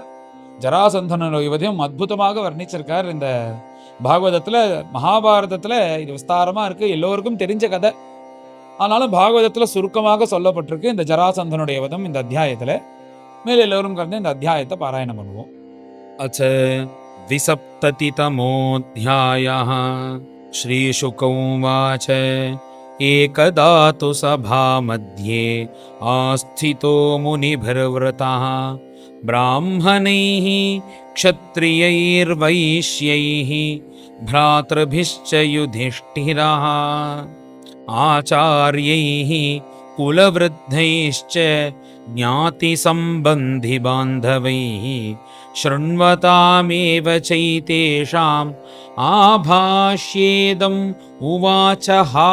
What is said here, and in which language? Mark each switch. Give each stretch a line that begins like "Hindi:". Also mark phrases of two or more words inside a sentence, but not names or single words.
Tamil: ஜராசந்தனுடைய வதையும் அற்புதமாக வர்ணிச்சிருக்கார் இந்த பாகவதத்துல. மகாபாரதத்துல இது விஸ்தாரமா இருக்கு, எல்லோருக்கும் தெரிஞ்ச கதை. ஆனாலும் பாகவதத்துல சுருக்கமாக சொல்லப்பட்டிருக்கு இந்த ஜராசந்தனுடைய வதம் இந்த அத்தியாயத்துல. மேல எல்லோரும் கலந்து இந்த அத்தியாயத்தை பாராயணம் பண்ணுவோம்.
Sanskrit: அச்ச द्विसप्ततितमोऽध्यायः श्रीशुक उवाच एकदा तु सभामध्ये आस्थितो मुनिभिर्वृतः ब्राह्मणैः क्षत्रियैर्वैश्यैः भ्रातृभिश्च युधिष्ठिरः आचार्यैः कुलवृद्धैश्च ज्ञातिसम्बन्धिबान्धवैः शृण्वतामेव चैतेषाम् आभाष्येदम् उवाचः।